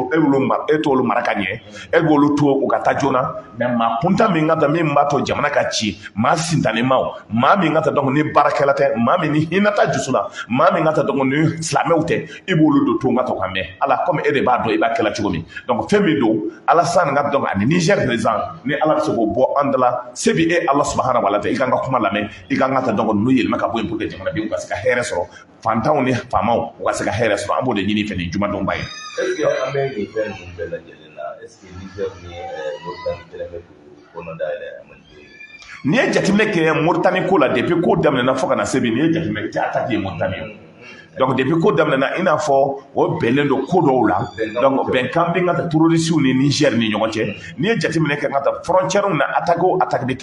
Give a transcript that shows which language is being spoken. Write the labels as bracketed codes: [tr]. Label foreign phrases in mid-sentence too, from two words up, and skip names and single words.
[bm] e t'olu mara ka ɲɛ e b'olu to u ka taa joona mais maa kunta min ka taa min b'a to jamana ka ci maa sintanemaw maa min ka taa donc ni baarakɛla tɛ maa min ni hinɛ t'a dusu la maa min ka taa donc ni silamɛw tɛ i b'olu don to ka to ka mɛn Ala comme e de b'a dɔn i b'a kɛla cogo min donc fɛn min don Alassane ka donc ani Niger président ni Ala bɛ se k'o bɔ an da la se bɛ e Ala [ar] سبحانه وتعالى [bm] i kan ka kuma lamɛn i kan ka taa donc n'u yɛlɛma ka bɔ yen [fr] pour que [bm] jamanadenw ka se ka hɛrɛ sɔrɔ fantanw ni faamaw u ka se ka hɛrɛ sɔrɔ an b'o de ɲini fɛ nin jumadonba ye. Est-ce que an bɛ nin fɛn ninnu bɛɛ lajɛlen na est-ce que Niger ni Mauritanie kɛlen bɛ k'o kɔnɔ dayɛlɛ Malidenw ye? N'i ye jateminɛ kɛ Mauritanie ko la depuis ko daminɛna fo ka na se bi n'i ye jateminɛ kɛ attaque ye Mauritanie ye. Donc depuis ko daminɛna i n'a fɔ o bɛnlen don ko dɔw la donc bɛnkan bɛ ka taa terroristes ni Niger ni ɲɔgɔn cɛ n'i ye jateminɛ kɛ ka taa frontières na attaque o attaque bɛ